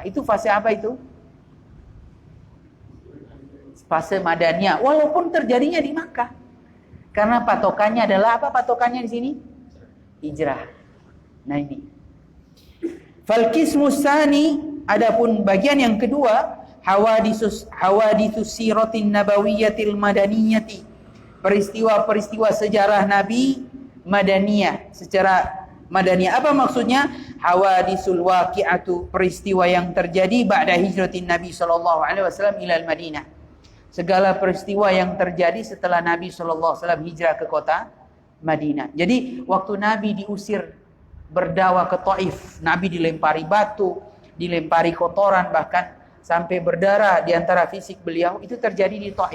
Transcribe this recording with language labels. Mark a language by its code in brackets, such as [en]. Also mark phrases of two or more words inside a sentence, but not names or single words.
[id] Itu fase apa itu? Fase Madaniyah. Walaupun terjadinya di Makkah. Karena patokannya adalah apa? Patokannya di sini hijrah. Nah ini. [ar] فالقسم الثاني, [id] adapun bagian yang kedua, [ar] حوادث السيرة النبوية المدنية. [id] Peristiwa-peristiwa sejarah Nabi Madaniyah, secara Madaniyah. Apa maksudnya? [ar] الحوادث الواقعة, [id] peristiwa yang terjadi [ar] بعد هجرة النبي صلى الله عليه وسلم إلى المدينة. [id] Segala peristiwa yang terjadi setelah Nabi [ar] صلى الله عليه وسلم [id] hijrah ke kota Madinah. Jadi waktu Nabi diusir berdakwah ke Taif, Nabi dilempari batu, dilempari kotoran, bahkan sampai berdarah di antara fisik beliau, itu terjadi di Taif.